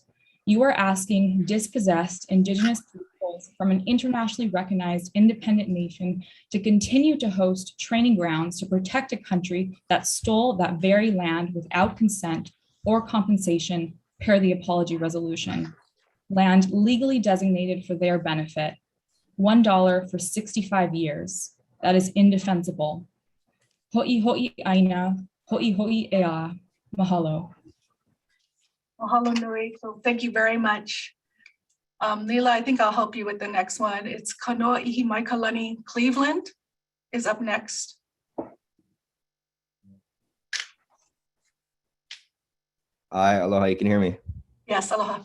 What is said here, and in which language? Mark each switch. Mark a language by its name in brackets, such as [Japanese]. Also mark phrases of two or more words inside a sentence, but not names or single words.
[English] You are asking dispossessed Indigenous peoples from an internationally recognized independent nation to continue to host training grounds to protect a country that stole that very land without consent or compensation per the apology resolution. Land legally designated for their benefit, $1 for 65 years. That is indefensible. [Hawaiian] Ho'i ho'i aina, ho'i ho'i ea, mahalo. Mahalo nui. [English] So thank you very much. Leila, I think I'll help you with the next one. It's Kanoa Ihi Maikalani Cleveland is up next. Hi, aloha, you can hear me? Yes, aloha.